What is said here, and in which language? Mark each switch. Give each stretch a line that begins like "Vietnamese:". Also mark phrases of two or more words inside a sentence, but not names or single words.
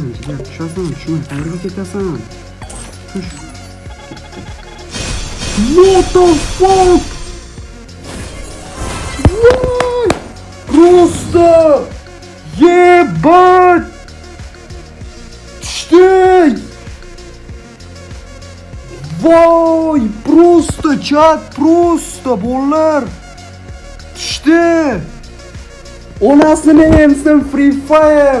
Uzbek: tushasan, tushmay qayerga ketasan? Tush.
English: What the fuck?
Uzbek: What? Просто! Ебать! Tushdik! Voy, просто chat, просто bolalar. Tushdi. Onasini emsin Free Fire.